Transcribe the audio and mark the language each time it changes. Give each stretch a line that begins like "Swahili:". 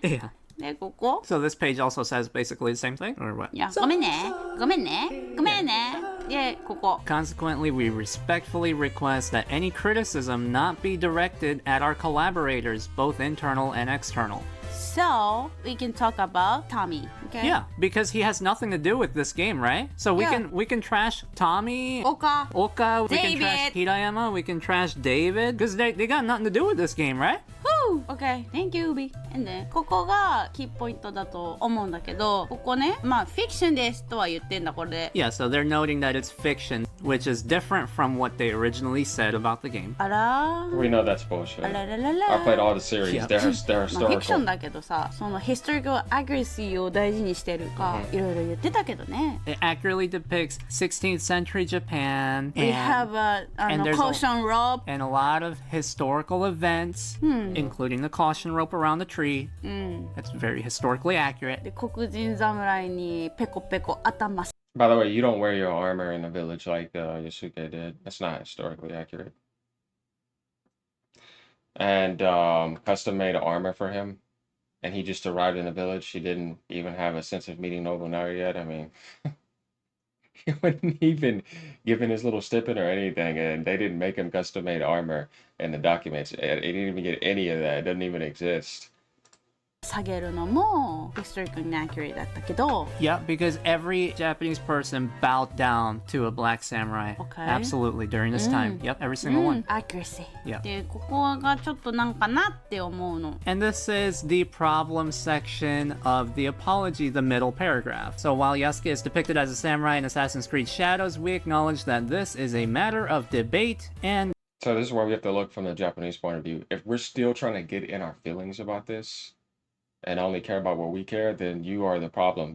English: Yeah.
Japanese: でここ
English: So this page also says basically the same thing, or what?
Japanese: いやごめんねごめんねごめんねでここ
English: Consequently, we respectfully request that any criticism not be directed at our collaborators, both internal and external. So we can talk about Tommy Okay. Yeah, because he has nothing to do with this game, right? So we can trash Tommy, Oka, Oka, we can trash David. Hirayama, we can trash David, because they got nothing to do with this game, right? Woo! Okay, thank you, Ubi. And then
Japanese: ここがキーポイントだと思うんだけど、ここね、まあフィクションですとは言ってんだこれで。
English: Yeah, so they're noting that it's fiction, which is different from what they originally said about the game.
Japanese: あらー。
English: We know that's bullshit.
Japanese: あらららら。
English: I played all the series. Yeah. They're
Japanese: まあフィクション
English: historical.
Japanese: だけどさ、その historical accuracy を大事にしてるか、いろいろ言ってたけどね。
English: It accurately depicts 16th century Japan We and, have a and there's caution rope. and a lot of historical events, including the caution rope around the tree. That's very historically accurate.
Japanese: で黒人侍にペコペコ頭
English: By the way, you don't wear your armor in the village like Yasuke did. That's not historically accurate. And custom made armor for him, and he just arrived in the village. He didn't even have a sense of meeting Nobunaga yet. I mean, he wasn't even given his little stipend or anything, and they didn't make him custom made armor in the documents. He didn't even get any of that. It doesn't even exist.
Japanese: 下げるのも
English: historically inaccurate
Japanese: だったけど
English: Yeah, because every Japanese person bowed down to a black samurai. Okay. Absolutely, during this time. Yep, every single one. accuracy Yeah.
Japanese: でここがちょっとなんかなって思うの
English: And this is the problem section of the apology, the middle paragraph. So while Yasuke is depicted as a samurai in Assassin's Creed Shadows, we acknowledge that this is a matter of debate and... So this is where we have to look from the Japanese point of view. If we're still trying to get in our feelings about this and only care about what we care, then you are the problem.